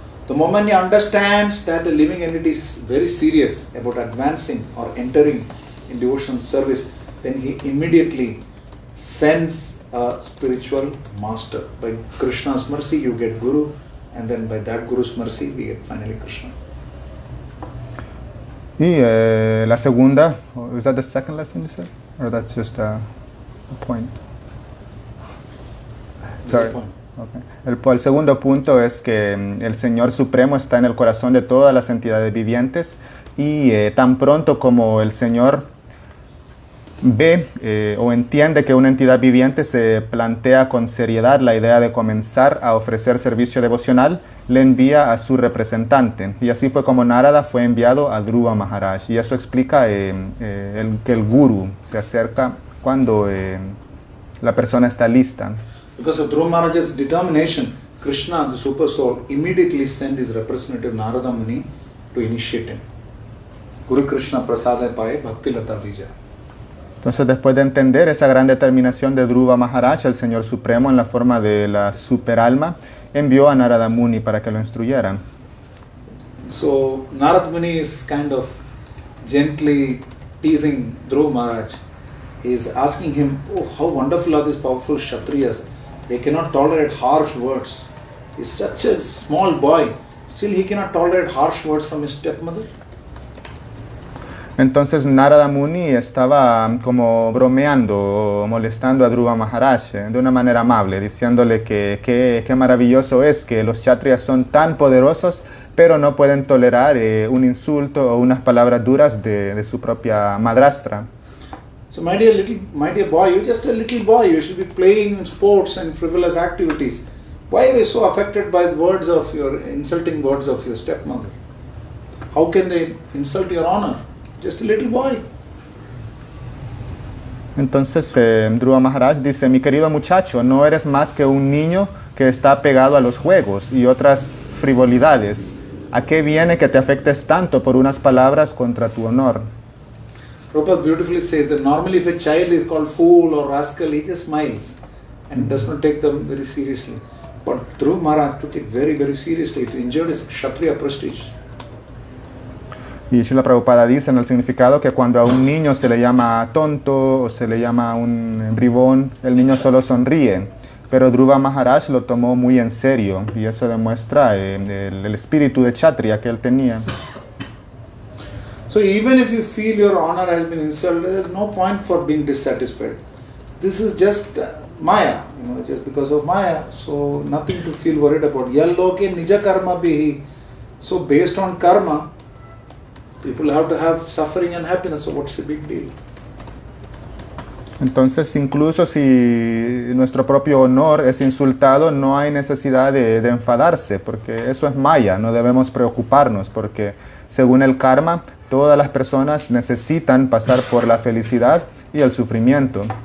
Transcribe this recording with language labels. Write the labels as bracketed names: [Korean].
[English] The moment he understands that the living entity is very serious about advancing or entering in devotional service, then he immediately sends a spiritual master. By Krishna's mercy you get Guru, and then by that Guru's mercy we get finally Krishna. [Spanish] Y la segunda, [English] is that the second lesson you said? Or that's just a point? Sorry. [Spanish] Okay. El segundo punto es que el Señor Supremo está en el corazón de todas las entidades vivientes y tan pronto como el Señor ve o entiende que una entidad viviente se plantea con seriedad la idea de comenzar a ofrecer servicio devocional, le envía a su representante. Y así fue como Narada fue enviado a Dhruva Maharaj. Y eso explica que el Guru se acerca cuando la persona está lista. [English] Because of Dhruva Maharaj's determination, Krishna, the Super Soul, immediately sent his representative Narada Muni to initiate him. [Bangla] Guru Krishna Prasada Pai Bhakti Lata Bija. [Spanish] Entonces, después de entender esa gran determinación de Dhruva Maharaj, el Señor Supremo, en la forma de la superalma, envió a Narada Muni para que lo instruyera. [English] So, Narada Muni is kind of gently teasing Dhruva Maharaj. He is asking him, oh, how wonderful are these powerful Kshatriyas. They cannot tolerate harsh words. He is such a small boy. Still he cannot tolerate harsh words from his stepmother. [Spanish] Entonces Narada Muni estaba como bromeando o molestando a Dhruva Maharaj de una manera amable, diciéndole que qué maravilloso es que los kshatriyas son tan poderosos, pero no pueden tolerar un insulto o unas palabras duras de su propia madrastra. [English] So my dear boy, you're just a little boy. You should be playing in sports and frivolous activities. Why are you so affected by the words of your insulting words of your stepmother? How can they insult your honor? Just a little boy. [Spanish] Entonces Dhruva Maharaj dice, mi querido muchacho, no eres más que un niño que está pegado a los juegos y otras frivolidades. ¿A qué viene que te afectes tanto por unas palabras contra tu honor? [English] Prabhupada beautifully says that normally if a child is called fool or rascal, he just smiles and does not take them very seriously. But Dhruva Maharaj took it very, very seriously. It injured his Kshatriya prestige. [Spanish] Y Srila Prabhupada dice en el significado que cuando a un niño se le llama tonto o se le llama un bribón, el niño solo sonríe. Pero Dhruva Maharaj lo tomó muy en serio y eso demuestra el espíritu de Kshatriya que él tenía. [English] So even if you feel your honor has been insulted, there is no point for being dissatisfied. This is just Maya, just because of Maya. So nothing to feel worried about. [Sanskrit] Yalloke nija karma bihi. [English] So based on karma, people have to have suffering and happiness. So what's the big deal? [Spanish] Entonces, incluso si nuestro propio honor es insultado, no hay necesidad de enfadarse, porque eso es Maya, no debemos preocuparnos, porque según el karma, todas las personas necesitan pasar por la felicidad y el sufrimiento.